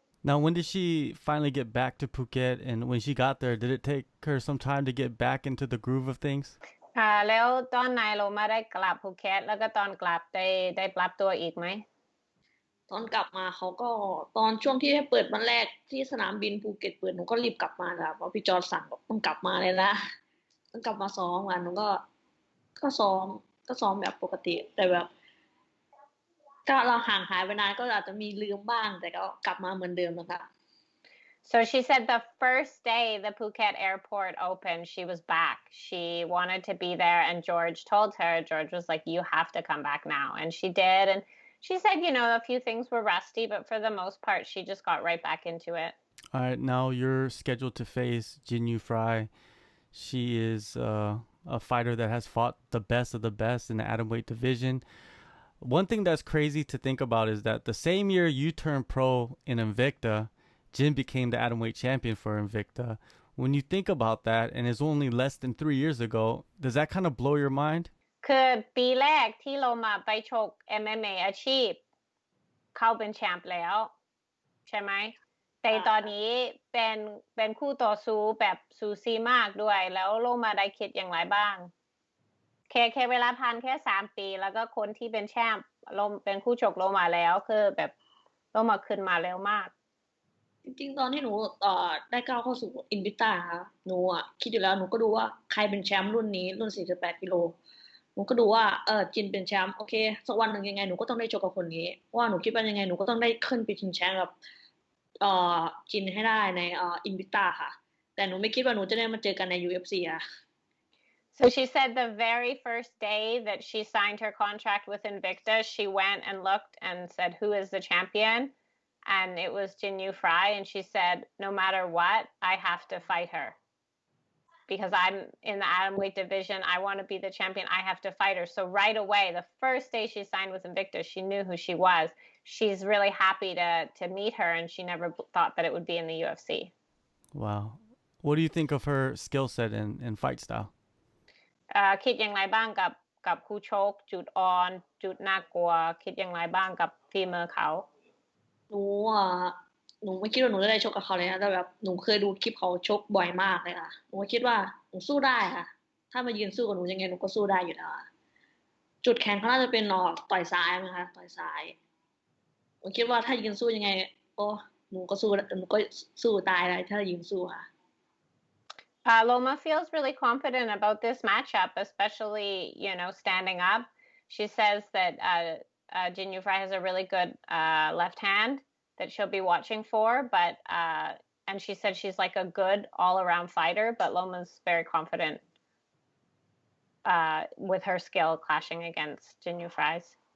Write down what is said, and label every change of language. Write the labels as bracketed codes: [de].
[en] Now, when did she finally get back to Phuket? And when she got there, did it take her some time to get back into the groove of things? [th] แล้วตอนไหนโลมาได้กลับภูเก็ตแล้วก็ตอนกลับได้ปรับตัวอีกไหม ตอนกลับมาเขาก็ตอนช่วงที่ให้เปิดวันแรกที่สนามบินภูเก็ตเปิดหนูก็รีบกลับมาค่ะเพราะพี่จอร์จสั่งบอกต้องกลับมาเลยนะต้องกลับมาซ้อมหนูก็ซ้อมแบบปกติแต่แบบก็เราห่างหายไปนานก็อาจจะมีลืมบ้างแต่ก็กลับมาเหมือนเดิมนะคะ [en] So she said the first day the Phuket airport opened, she was back. She wanted to be there, and George told her. George was like, "You have to come back now," and she did. And she said, you know, a few things were rusty, but for the most part, she just got right back into it. All right, now you're scheduled to face Jinh Yu Frey. She is a fighter that has fought the best of the best in the atomweight division. One thing that's crazy to think about is that the same year you turned pro in Invicta, Jin became the atomweight champion for Invicta. When you think about that, and it's only less than 3 years ago, does that kind of blow your mind? [th] คือปีแรกที่โลมาไปชก MMA อาชีพเข้าเป็นแชมป์แล้วใช่ไหมแต่ตอนนี้เป็นคู่ต่อสู้แบบสูสีมากด้วยแล้วโลมาได้คิดอย่างไรบ้างแค่เวลาผ่านแค่3 ปีแล้วก็คนที่เป็นแชมป์เป็นคู่ชกโลมาแล้วคือแบบโลมาขึ้นมาเร็วมาก จริงๆตอนที่หนูได้ก้าวเข้าสู่อินวิต้าค่ะหนูคิดอยู่แล้วหนูก็ดูว่าใครเป็นแชมป์รุ่นนี้รุ่น48 กิโลหนูก็ดูว่าจินเป็นแชมป์โอเคสักวันหนึ่งยังไงหนูก็ต้องได้ชกกับคนนี้ว่าหนูคิดว่ายังไงหนูก็ต้องได้ขึ้นไปชิงแชมป์กับจินให้ได้ในอินวิต้าค่ะแต่หนูไม่คิดว่าหนูจะได้มาเจอกันใน UFC [en] So she said the very first day that she signed her contract with Invicta, she went and looked and said, "Who is the champion?" And it was Jinh Yu Frey, and she said, "No matter what, I have to fight her." Because I'm in the atomweight division, I want to be the champion. I have to fight her. So right away, the first day she signed with Invicta, she knew who she was. She's really happy to meet her, and she never thought that it would be in the UFC. Wow. What do you think of her skill set and fight style? [th] คิดอย่างไรบ้างกับคู่ชกจุดอ่อนจุดน่ากลัวคิดอย่างไรบ้างกับฝีมือเขา หนูไม่คิดว่าหนูจะได้ชกกับเขาเลยนะแต่แบบหนูเคยดูคลิปเขาชกบ่อยมากเลยค่ะหนูคิดว่าหนูสู้ได้ค่ะ ถ้ามายืนสู้กับหนูยังไงหนูก็สู้ได้อยู่แล้วอะจุดแข็งเขาน่าจะเป็นต่อยซ้ายมั้งคะต่อยซ้ายหนูคิดว่าถ้ายืนสู้ยังไงโอ้หนูก็สู้ตายเลยถ้ายืนสู้ค่ะ [en] Loma feels really confident about this matchup, especially, standing up. She says that Jinh Yu Frey has a really good left hand that she'll be watching for, but and she said she's like a good all-around fighter, but Loma's very confident with her skill clashing against Jinh Yu Frey's.